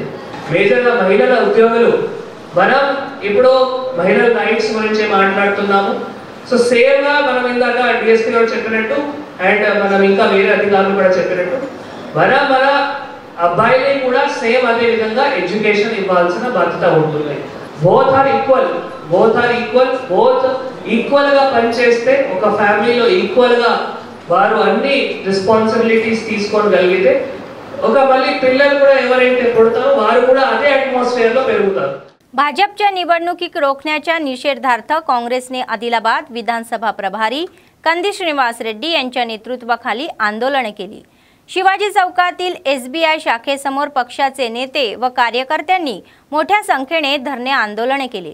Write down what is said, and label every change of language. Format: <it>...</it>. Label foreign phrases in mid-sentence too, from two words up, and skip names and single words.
<te>మేజర్గా మహిళల ఉద్యోగులు, మనం ఇప్పుడు మహిళల రైట్స్ గురించి మాట్లాడుతున్నాము. సో సేమ్గా మనం ఇందాక DSP గారు చెప్పినట్టు అండ్ మనం ఇంకా వేరే అధికారులు కూడా చెప్పినట్టు మన అబ్బాయిని కూడా సేమ్ అదే విధంగా ఎడ్యుకేషన్ ఇవ్వాల్సిన బాధ్యత ఉంటుంది.</te> <en>both are equal</en> <te>గా పనిచేస్తే ఒక ఫ్యామిలీలో ఈక్వల్ గా వారు అన్ని రెస్పాన్సిబిలిటీస్ తీసుకోగలిగితే ఒక మళ్ళీ పిల్లలు కూడా ఎవరైతే పుడతారో వారు కూడా అదే అట్మాస్ఫిयर లో పెరుగుతారు.</te> <mr>भाजपच्या निवडणुकीक रोखण्याच्या निषेधार्थ काँग्रेसने आदिलाबाद विधानसभा प्रभारी कंदी श्रीनिवास रेड्डी यांच्या नेतृत्वाखाली आंदोलने केली. शिवाजी चौकातील SBI शाखेसमोर पक्षाचे नेते व कार्यकर्त्यांनी मोठ्या संख्येने धरणे आंदोलने केले.</mr>